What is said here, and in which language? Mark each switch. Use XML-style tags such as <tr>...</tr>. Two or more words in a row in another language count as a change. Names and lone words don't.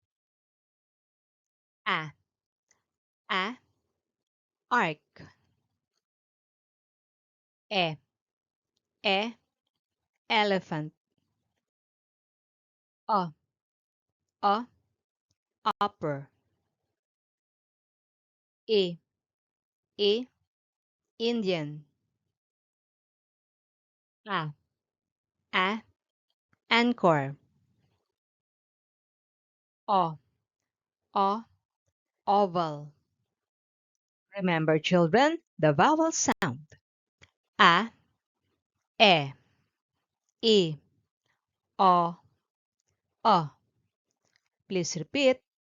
<en>A, A, arc. E, E, elephant. O, O, upper. E, E, Indian. A, anchor. O, O, oval. Remember, children, the vowel sound. A, E, E, O, O. Please repeat.</en>